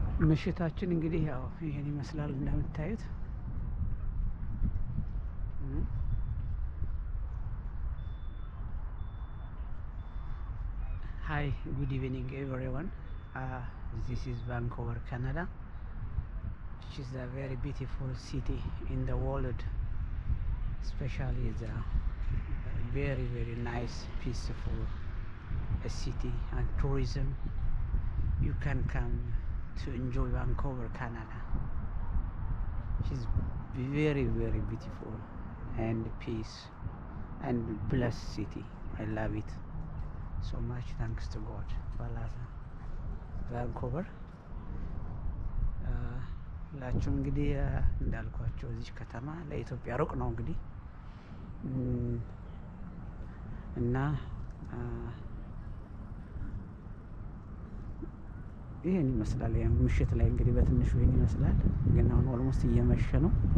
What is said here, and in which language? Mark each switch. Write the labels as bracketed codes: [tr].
[am] ምሽታችን እንግዲህ ያው ይሄን ይመስላል እንደምታዩት። [en] Hi, good evening everyone. This is Vancouver, Canada. Which is a very beautiful city in the world. Especially the very very nice, peaceful city and tourism. You can come to enjoy Vancouver, Canada. She's very very beautiful and peace and blessed city. I love it so much. Thanks to God. [am] Vancouver ላችሁ እንግዲህ እንዳልኳቸው እዚህ ከተማ ለኢትዮጵያ ሩቅ ነው እንግዲህ እና ይሄን ይመስላል። ምሽት ላይ እንግዲህ በትንሹ ይሄን ይመስላል። ግን አሁን ኦልሞስት እየመሸ ነው።